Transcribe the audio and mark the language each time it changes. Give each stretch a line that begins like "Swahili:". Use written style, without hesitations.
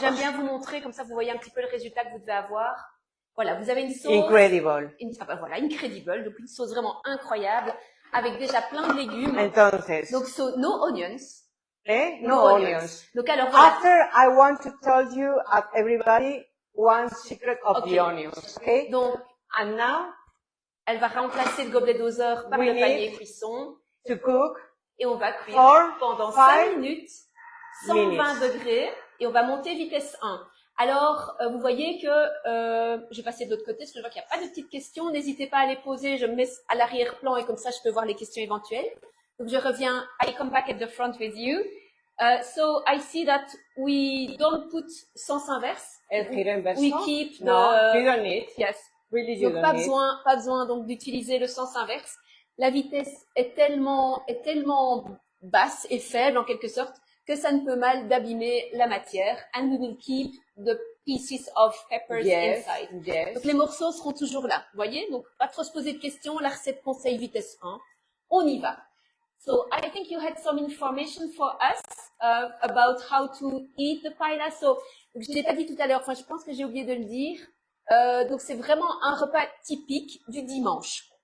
French: J'aime bien vous montrer, comme ça vous voyez un petit peu le résultat que vous devez avoir. Voilà, vous avez une sauce.
English: Incredible.
French: Voilà, incredible. Donc une sauce vraiment incroyable avec déjà plein de légumes.
Spanish: Entonces.
English: Donc no onions. No onions.
French: Donc alors voilà.
English: After I want to tell you everybody one secret of the onions. Okay.
French: Donc
English: and now
French: elle va remplacer le gobelet doseur par le panier cuisson.
English: To cook.
French: Et on va cuire pendant 5 minutes, 120 degrés, et on va monter vitesse 1. Alors, vous voyez que, je vais passer de l'autre côté, parce que je vois qu'il n'y a pas de petites questions. N'hésitez pas à les poser, je me mets à l'arrière-plan, et comme ça, je peux voir les questions éventuelles. Donc, je reviens,
English: I come back at the front with you. So, I see that we don't put sens inverse. We keep the... No, you don't need. Yes. Really, you
French: donc,
English: don't need.
French: pas besoin donc d'utiliser le sens inverse. La vitesse est tellement basse et faible en quelque sorte que ça ne peut mal d'abîmer la matière.
English: And we will keep the pieces of peppers inside. Yes.
French: Donc les morceaux seront toujours là. Vous voyez? Donc pas trop se poser de questions. La recette conseille vitesse 1. On y va.
English: So I think you had some information for us about how to eat the paella.
French: So je ne l'ai pas dit tout à l'heure. Enfin, je pense que j'ai oublié de le dire. Donc c'est vraiment un repas typique du dimanche.